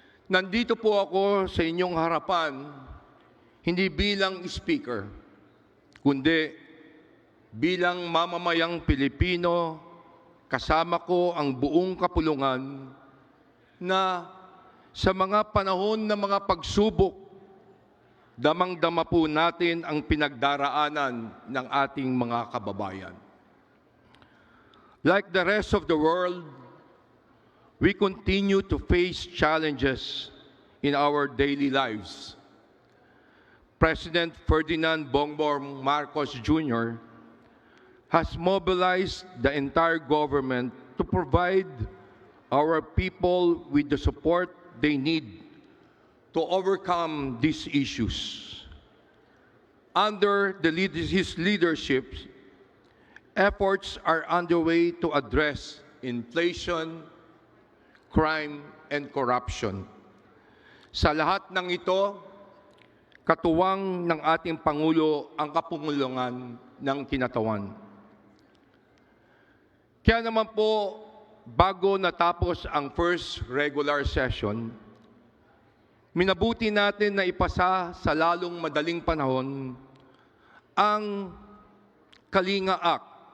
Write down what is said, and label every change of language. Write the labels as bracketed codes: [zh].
[tl] Nandito po ako sa inyong harapan hindi bilang speaker, kundi bilang mamamayang Pilipino, kasama ko ang buong kapulungan na sa mga panahon ng mga pagsubok, damang-dama po natin ang pinagdaraanan ng ating mga kababayan. [en] Like the rest of the world, we continue to face challenges in our daily lives. President Ferdinand Bongbong Marcos Jr. has mobilized the entire government to provide our people with the support they need to overcome these issues. Under his leadership, efforts are underway to address inflation, crime, and corruption. [tl] Sa lahat ng ito, katuwang ng ating Pangulo ang kapungulungan ng kinatawan. Kaya naman po, bago natapos ang first regular session, minabuti natin na ipasa sa lalong madaling panahon ang Kalinga Act